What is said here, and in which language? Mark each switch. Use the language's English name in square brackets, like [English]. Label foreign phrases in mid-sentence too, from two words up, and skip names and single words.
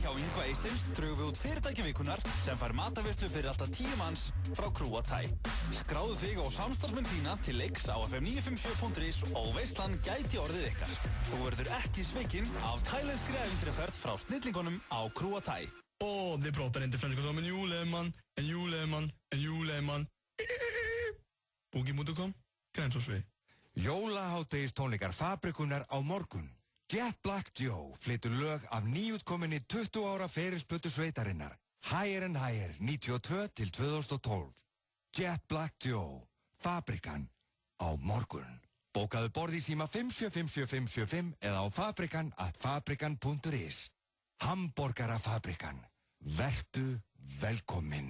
[Icelandic] hjá Yngva Eistins drögum við út fyrirtæki vikunar sem fær mataveislu fyrir alltaf 10 manns frá Krúa Thai. Skráðu þig og samstarfsmenn þína til leiks á fm957.is og veislan gæti orðið ykkar. Þú verður ekki svikinn af tælenskri ævintýraferð frá snillingunum á Krúa Thai. [Swedish] Vi pratar inte franska som en juleman. [Icelandic] Booking.com, Grensásvegi. Jólahádegistónleikar Fabrikunar á morgun. Jet Black Joe flytur lög af nýútkominni 20 ára ferilsplötu sveitarinnar. Higher and Higher 92 til 2012. Jet Black Joe, Fabrikan á morgun. Bókaðu borð í síma 575755 eða á fabrikan@fabrikan.is. Hamborgara Fabrikan. Vertu velkominn.